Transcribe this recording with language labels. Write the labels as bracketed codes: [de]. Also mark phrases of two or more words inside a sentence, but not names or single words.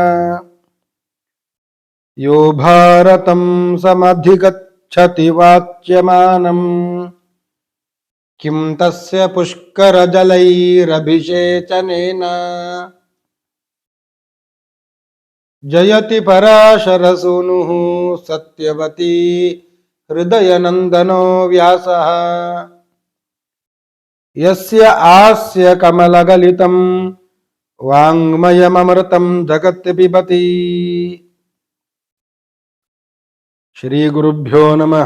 [sa] ಯೋ ಭಾರತಂ ಸಮಧಿಗಚ್ಚತಿ ವಾಚ್ಯಮಾನಂ ಕಿಂ ತಸ್ಯ ಪುಷ್ಕರಜಲೈರಭಿಷೇಚನೇನ ಜಯತಿ ಪರಾಶರಸೂನುಃ ಸತ್ಯವತಿ ಹೃದಯನಂದನೋ ವ್ಯಾಸಃ. ಯಸ್ಯ ಆಸ್ಯ ಕಮಲಗಲಿತಂ ವಾಂಗ್ಮಯಮೃತಂ ಜಗತ್ ಪಿಬತಿ. ಶ್ರೀ ಗುರುಭ್ಯೋ ನಮಃ.